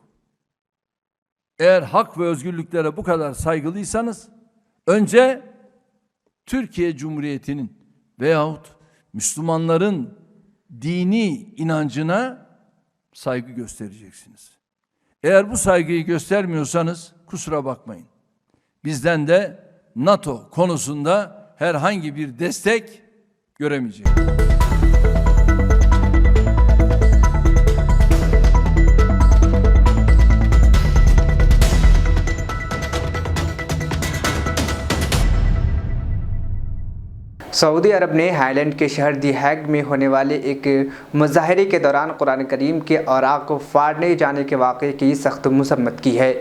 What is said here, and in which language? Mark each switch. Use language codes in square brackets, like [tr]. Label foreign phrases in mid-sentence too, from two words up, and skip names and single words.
[tr] Eğer hak ve özgürlüklere bu kadar saygılıysanız önce Türkiye Cumhuriyeti'nin veyahut Müslümanların dini inancına saygı göstereceksiniz. Eğer bu saygıyı göstermiyorsanız kusura bakmayın. Bizden de NATO konusunda herhangi bir destek göremeyeceğiz. [ur] سعودی عرب نے ہائی لینڈ کے شہر دی ہیگ میں ہونے والے ایک مظاہرے کے دوران قرآن کریم کے اوراق کو پھاڑنے جانے کے واقعے کی سخت مذمت کی ہے.